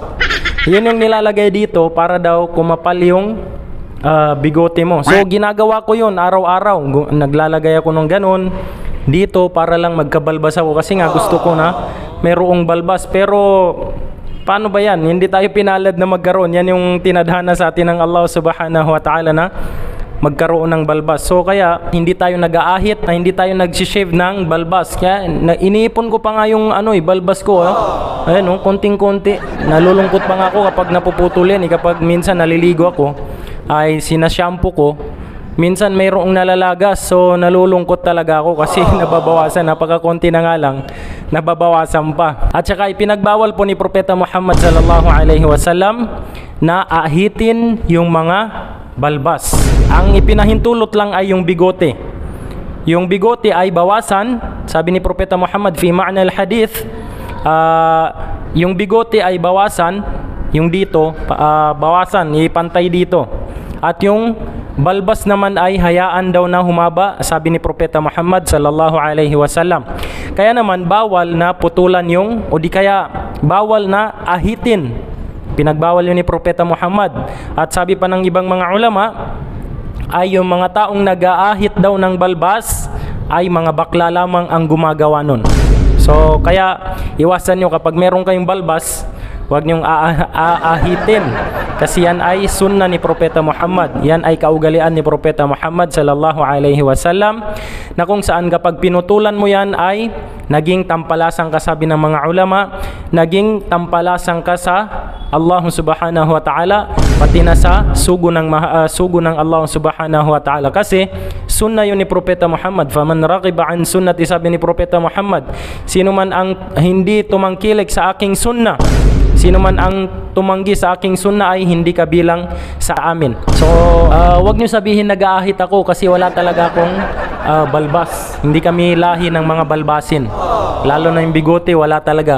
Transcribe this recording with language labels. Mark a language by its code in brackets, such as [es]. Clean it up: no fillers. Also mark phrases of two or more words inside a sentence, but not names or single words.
[tl] Yun yung nilalagay dito para daw kumapal yung bigote mo. So ginagawa ko yun araw-araw. Naglalagay ako ng ganun dito para lang magkabalbas ako. Kasi nga gusto ko na merong balbas. Pero paano ba yan? Hindi tayo pinalad na magkaroon. Yan yung tinadhana sa atin ng Allah [ar] سبحانه وتعالى [tl] na magkaroon ng balbas. So kaya hindi tayo nag-aahit, na hindi tayo nag-shave ng balbas. Kaya iniipon ko pa nga yung balbas ko. Ayan, konting-konti. Nalulungkot pa nga ako kapag napuputulin. Kapag minsan naliligo ako, ay sinashampoo ko. Minsan mayroong nalalagas, so nalulungkot talaga ako kasi nababawasan, napakakonti na nga lang, nababawasan pa. At saka ipinagbawal po ni Propeta Muhammad [ar] صلى الله عليه وسلم [tl] na ahitin yung mga balbas. Ang ipinahintulot lang ay yung bigote. Yung bigote ay bawasan, sabi ni Propeta Muhammad [ar] في معنى الحديث, [tl] yung bigote ay bawasan, yung dito, bawasan, ipantay dito. At yung balbas naman ay hayaan daw na humaba, sabi ni Propeta Muhammad [ar] صلى الله عليه وسلم. [tl] Kaya naman bawal na putulan yung, o di kaya bawal na ahitin. Pinagbawal yun ni Propeta Muhammad. At sabi pa ng ibang mga ulama, ay yung mga taong nag-aahit daw ng balbas ay mga bakla lamang ang gumagawa nun. So kaya iwasan nyo kapag meron kayong balbas, huwag niyong aahitin. Kasi yan ay sunna ni Propeta Muhammad. Yan ay kaugalian ni Propeta Muhammad [ar] صلى الله عليه وسلم, [tl] na kung saan kapag pinutulan mo yan ay naging tampalasan ka, sabi ng mga ulama, naging tampalasan ka sa Allah [ar] سبحانه وتعالى, [tl] pati na sa sugo ng Allah [ar] سبحانه وتعالى. [tl] Kasi sunna yun ni Propeta Muhammad. [ar] فمن رغب عن سنتي, [tl] sabi ni Propeta Muhammad, sino man ang hindi tumangkilik sa aking sunna, sino man ang tumanggi sa aking sunna ay hindi kabilang sa amin. So, wag nyo sabihin nag-aahit ako kasi wala talaga akong balbas. Hindi kami lahi ng mga balbasin. Lalo na yung bigote, wala talaga.